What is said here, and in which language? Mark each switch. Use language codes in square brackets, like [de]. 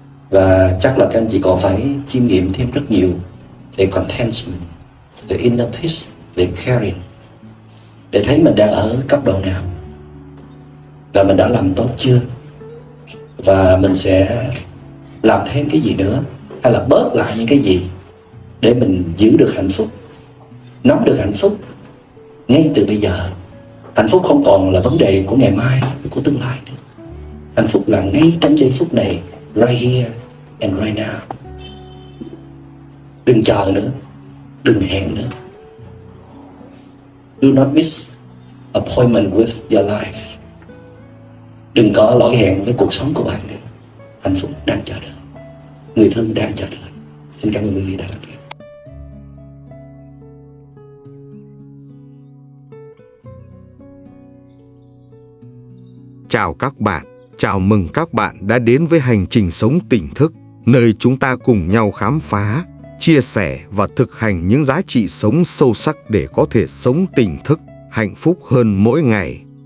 [vi] Và chắc là các anh chị còn phải chiêm nghiệm thêm rất nhiều về contentment, về inner peace, về caring, để thấy mình đang ở cấp độ nào và mình đã làm tốt chưa, và mình sẽ làm thêm cái gì nữa, hay là bớt lại những cái gì để mình giữ được hạnh phúc, nắm được hạnh phúc ngay từ bây giờ. Hạnh phúc không còn là vấn đề của ngày mai, của tương lai nữa. Hạnh phúc là ngay trong giây phút này, [en] right here and right now. [vi] Đừng chờ nữa, đừng hẹn nữa. [en] Do not miss appointment with your life. [vi] Đừng có lỗi hẹn với cuộc sống của bạn nữa. Hạnh phúc đang chờ đợi, người thương đang chờ đợi. Xin cảm ơn quý vị đã lắng nghe. Chào các bạn, chào mừng các bạn đã đến với hành trình sống tỉnh thức, nơi chúng ta cùng nhau khám phá, chia sẻ và thực hành những giá trị sống sâu sắc để có thể sống tỉnh thức, hạnh phúc hơn mỗi ngày.